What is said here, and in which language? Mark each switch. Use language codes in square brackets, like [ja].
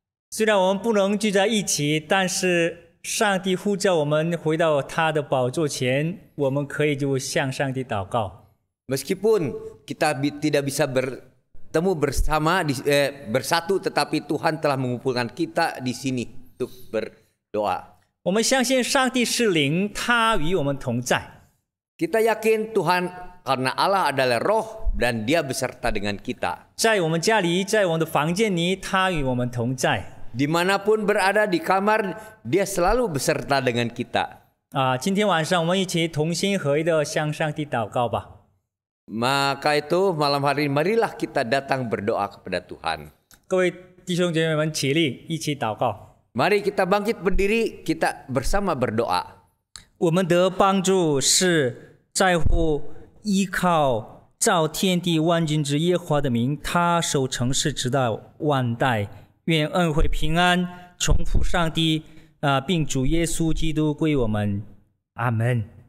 [zh] 虽然我们不能聚在一起，但是上帝呼召我们回到他的宝座前，我们可以就向上帝祷告。 [id] Meskipun kita tidak bisa bertemu bersama bersatu, tetapi Tuhan telah mengumpulkan kita di sini untuk berdoa. [zh] 我们相信上帝是灵，他与我们同在。 [id] Kita yakin Tuhan karena Allah adalah roh dan dia beserta dengan kita. [zh] 在我们家里，在我们的房间里，他与我们同在。 [id] Dimanapun berada di kamar, dia selalu beserta dengan kita. [zh] 今天晚上我们一起同心合一的向上帝祷告吧。 [id] Maka itu malam hari marilah kita datang berdoa kepada Tuhan. [zh] 各位弟兄姐妹们起立，一起祷告。 [id] Mari kita bangkit berdiri, kita bersama berdoa. [zh] 我们的帮助是在乎依靠造天地万军之耶和华的名，他守城市直到万代。愿恩惠平安从父上帝并主耶稣基督归我们，阿门。